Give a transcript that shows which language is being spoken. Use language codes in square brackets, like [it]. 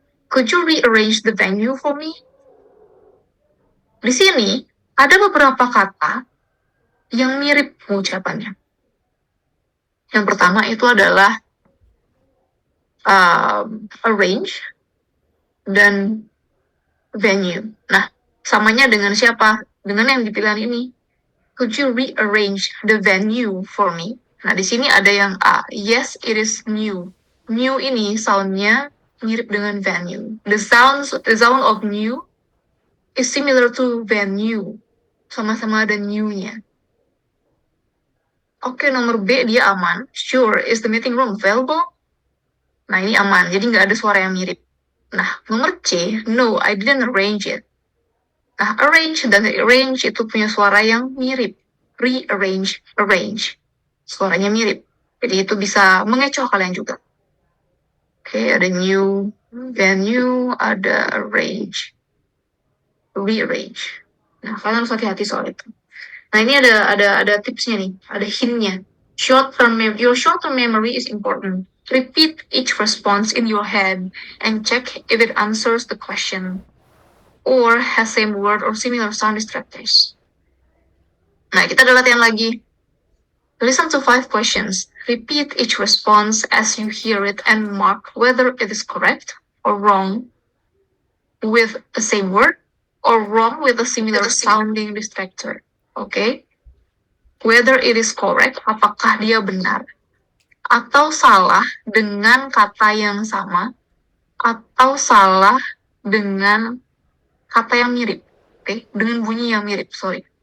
[en] Could you rearrange the venue for me? [id] Di sini, ada beberapa kata yang mirip pengucapannya. Yang pertama itu adalah arrange, dan venue. Nah, samanya dengan siapa? Dengan yang dipilihan ini. [en] Could you rearrange the venue for me? [id] Nah, di sini ada yang A. [en] Yes, it is new. [id] New ini sound-nya mirip dengan venue. [en] The sound of new is similar to venue. [id] Sama-sama ada new-nya. Oke, nomor B dia aman. [en] Sure, is the meeting room available? [id] Nah, ini aman, jadi nggak ada suara yang mirip. Nah, nomor C, [en] no, I didn't arrange it. [id] Nah, arrange dan rearrange itu punya suara yang mirip. Rearrange, arrange. Suaranya mirip. Jadi itu bisa mengecoh kalian juga. Oke, ada new, venue, ada arrange, rearrange. Nah, kalian harus hati-hati soal itu. Nah, ini ada tipsnya nih, ada hintnya. [en] Your short-term memory is important. Repeat each response in your head and check if it answers the question or has same word or similar sound distractors. [id] Nah, kita ada latihan lagi. [en] Listen to 5 questions. Repeat each response as you hear it and mark whether it is correct or wrong with the same word or wrong with a similar sounding distractor. Okay? Whether it is correct, [id] apakah dia benar, atau salah dengan kata yang sama, atau salah dengan kata yang mirip. Okay? Dengan bunyi yang mirip, sorry.